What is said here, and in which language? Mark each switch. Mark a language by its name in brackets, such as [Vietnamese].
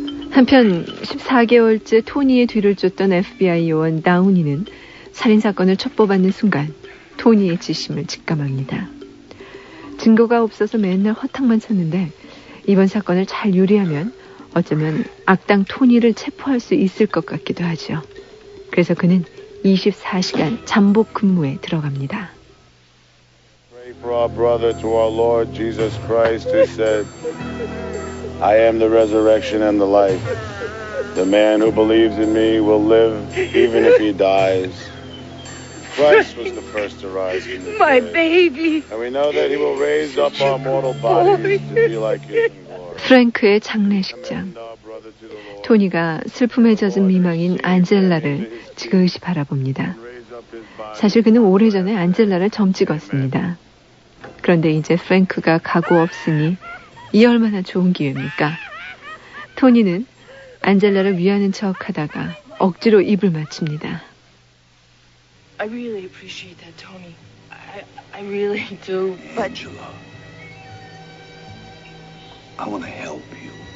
[Korean] 한편 14개월째 토니의 뒤를 쫓던 FBI 요원 다우니는 살인사건을 첩보받는 순간 토니의 지심을 직감합니다. 증거가 없어서 맨날 허탕만 쳤는데 이번 사건을 잘 요리하면 어쩌면 악당 토니를 체포할 수 있을 것 같기도 하죠. 그래서 그는 24시간 잠복 근무에 들어갑니다. [English] Pray for our brother to our Lord Jesus Christ who said, I am the resurrection and the life. The man who believes in me will live even if he dies. Christ was the first to rise from the My dead. baby. And we know that he will raise up our mortal bodies to be like his in glory. [Korean] 프랭크의 장례식장. 토니가 슬픔에 젖은 미망인 안젤라를 지그시 바라봅니다. 사실 그는 오래전에 안젤라를 점 찍었습니다. 그런데 이제 프랭크가 가고 없으니 이 얼마나 좋은 기회입니까? 토니는 안젤라를 위하는 척하다가 억지로 입을 맞춥니다. [English] I really appreciate that, Tony. I really do. But Angela, I want to help you.